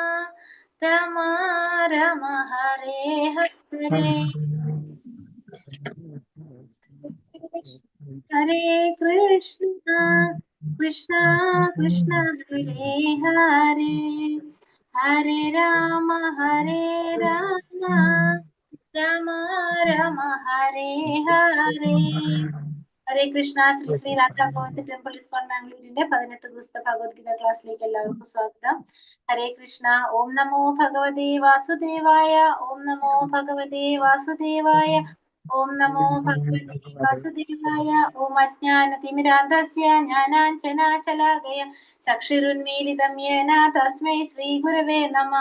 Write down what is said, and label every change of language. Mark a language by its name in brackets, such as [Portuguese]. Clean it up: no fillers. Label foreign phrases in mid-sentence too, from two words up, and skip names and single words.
[Sanskrit] Rama Hare Hare Hare Krishna Krishna Krishna Hare Hare Hare Rama Rama Rama Hare Hare ഹരേ കൃഷ്ണ. [Malayalam] ശ്രീ ശ്രീ രാധാ ഗോവിന്ദ് ടെമ്പിൾ ഇസ്കോൺ ബാംഗ്ലൂരിന്റെ 18 ദിവസത്തെ ഭഗവത്ഗീത ക്ലാസ്സിലേക്ക് എല്ലാവർക്കും സ്വാഗതം. [Sanskrit] ഹരേ കൃഷ്ണ. ഓം നമോ ഭഗവതേ വാസുദേവായ. ഓം നമോ ഭഗവതേ വാസുദേവായ. ഓം നമോ ഭഗവതേ വാസുദേവായ. ഓം അജ്ഞാനതിമിരാന്ധസ്യ ജ്ഞാനാഞ്ജനാശലാകയ ചക്ഷുരുന്മീലിതം യേന തസ്മൈ ശ്രീ ഗുരവേ നമഃ.